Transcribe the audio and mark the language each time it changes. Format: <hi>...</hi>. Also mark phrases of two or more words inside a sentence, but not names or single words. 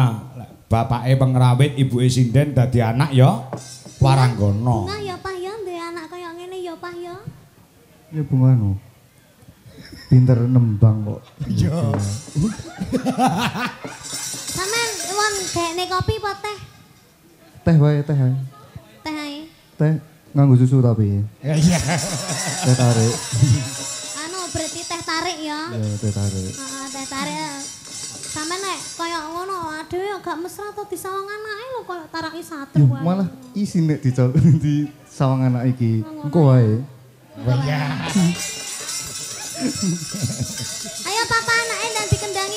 <jv>Bapake pengrawit, ibuke sinden dadi anak ya. Waranggana. Nah ya Pak ya duwe anak kaya ngene ya Pak ya. Ya bunga no. Pinter nembang kok. Iya. Sampeyan won dekne kopi apa teh? Teh wae, teh wae. Teh ae. Teh nganggo susu tapi. Iya. Teh tarik. Anu berarti teh tarik ya. Ya, teh tarik. Heeh, teh tarik. Sampeyan nek kaya ngono aduh gak mesra to disawang anake lho kaya taraki satru Yuh, wae. malah isi nek di sawang anak iki. Engko wae. Iya. Ayo papa anake ndang dikendangi.</jv>